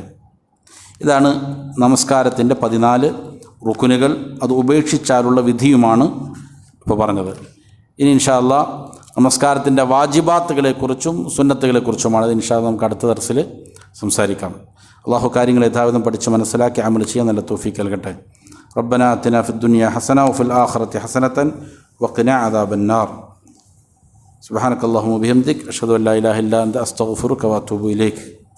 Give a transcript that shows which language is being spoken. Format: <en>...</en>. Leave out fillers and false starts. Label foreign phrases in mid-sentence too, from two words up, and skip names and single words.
<ml>ഇതാണ് നമസ്കാരത്തിൻ്റെ 14 റുക്കുനുകൾ. അത് ഉപേക്ഷിച്ചാലുള്ള വിധിയുമാണ് ഇപ്പോൾ പറഞ്ഞത്. ഇനി</ml> <ar>إن شاء الله</ar> <ml>നമസ്കാരത്തിൻ്റെ വാജിബാത്തുകളെക്കുറിച്ചും സുന്നത്തുകളെക്കുറിച്ചുമാണ്</ml> <ar>إن شاء الله</ar> <ml>നമുക്ക് അടുത്ത ദർസിൽ സംസാരിക്കാം. അള്ളാഹു കാര്യങ്ങൾ യഥാവിധം പഠിച്ച് മനസ്സിലാക്കി അമൽ ചെയ്യാൻ നല്ല തൗഫീക്ക് നൽകട്ടെ.</ml> <ar>ربنا آتنا في الدنيا حسنة وفي الآخرة حسنة وقنا عذاب النار. سبحانك اللهم وبحمدك أشهد أن لا إله إلا أنت أستغفرك وأتوب إليك.</ar>